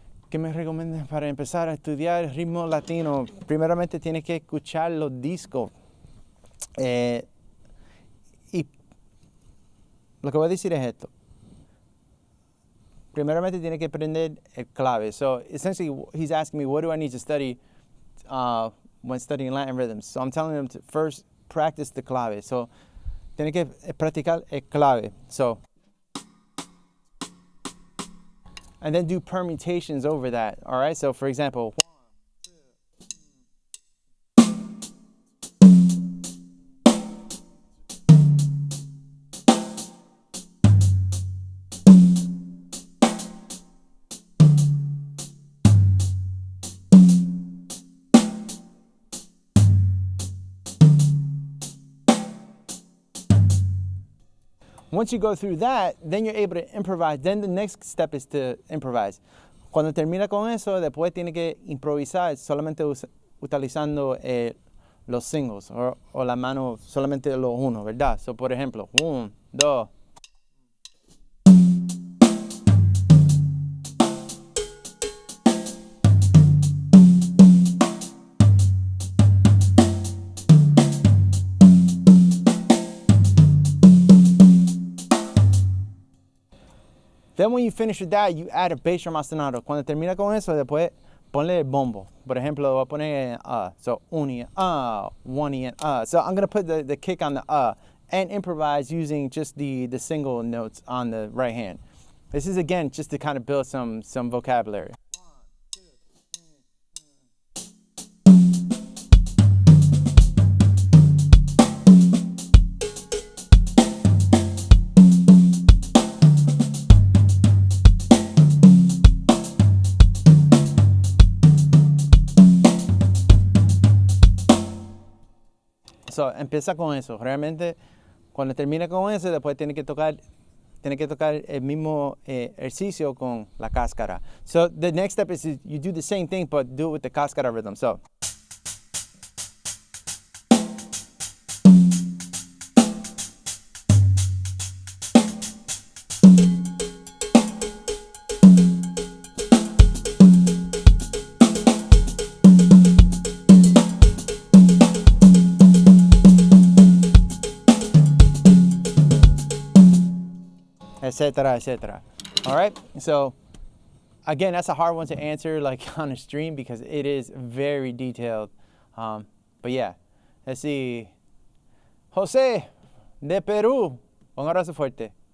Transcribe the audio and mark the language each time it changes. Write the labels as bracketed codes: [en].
[es] ¿Qué me recomiendas para empezar a estudiar ritmo latino? Primeramente tienes que escuchar los discos. Y lo que voy a decir es esto. Primeramente tienes que aprender el clave. [en] So essentially, he's asking me, what do I need to study when studying Latin rhythms? So I'm telling him to first practice the clave. [es] So tienes que practicar el clave. [en] So, and then do permutations over that. All right. So, for example, once you go through that, then you're able to improvise. Then the next step is to improvise. [es] Cuando termina con eso, después tiene que improvisar solamente utilizando los singles o la mano solamente los uno, ¿verdad? So, por ejemplo, 1, 2. [en] Then when you finish with that, you add a bass drum ostinato. [es] Cuando termina con eso, después ponle el bombo. Por ejemplo, voy a poner [en] so uni and one and So I'm gonna put the kick on the and improvise using just the single notes on the right hand. This is again just to kind of build some vocabulary. [es] So, empieza con eso. Realmente, cuando termina con eso, después tiene que tocar tienes que tocar el mismo ejercicio con la cáscara. [en] So the next step is you do the same thing, but do it with the cáscara rhythm. So. Etc., etc. All right, so again, that's a hard one to answer like on a stream because it is very detailed. But yeah, let's see. [es] Jose de Peru, un abrazo fuerte.